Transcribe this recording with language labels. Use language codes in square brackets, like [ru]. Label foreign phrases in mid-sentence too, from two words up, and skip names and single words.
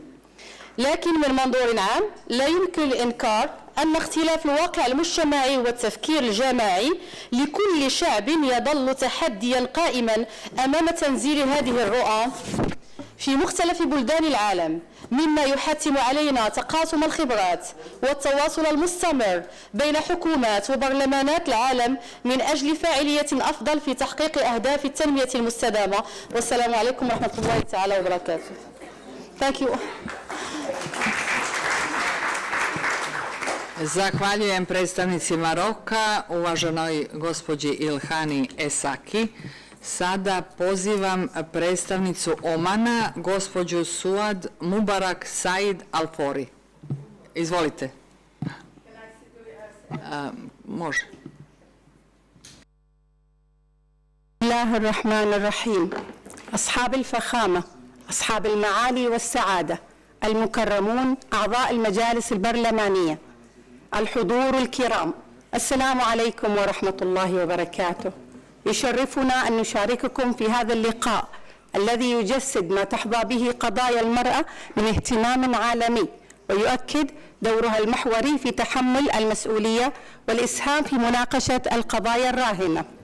[ar] لكن من منظور عام لا يمكن الإنكار أن اختلاف الواقع المجتمعي والتفكير الجماعي لكل شعب يظل تحديا قائما أمام تنزيل هذه الرؤى في مختلف بلدان العالم، مما يحتم علينا تقاسم الخبرات والتواصل المستمر بين حكومات وبرلمانات العالم من أجل فاعلية أفضل في تحقيق أهداف التنمية المستدامة. والسلام عليكم ورحمة الله تعالى وبركاته. [en] Thank you. [bs] Zahvaljujem predstavnici Maroka, uvaženoj gospođi Ilhani Esaki. Sada pozivam predstavnicu Omana, gospođu Suad Mubarak Said Alfori. Izvolite. Može. [ar] الله الرحمن الرحيم. أصحاب الفخامة، أصحاب المعالي والسعادة، المكرمون، أعضاء المجالس البرلمانية، الحضور الكرام، السلام عليكم ورحمة الله وبركاته. يشرفنا أن نشارككم في هذا اللقاء الذي يجسد ما تحظى به قضايا المرأة من اهتمام عالمي، ويؤكد دورها المحوري في تحمل المسؤولية والإسهام في مناقشة القضايا الراهنة.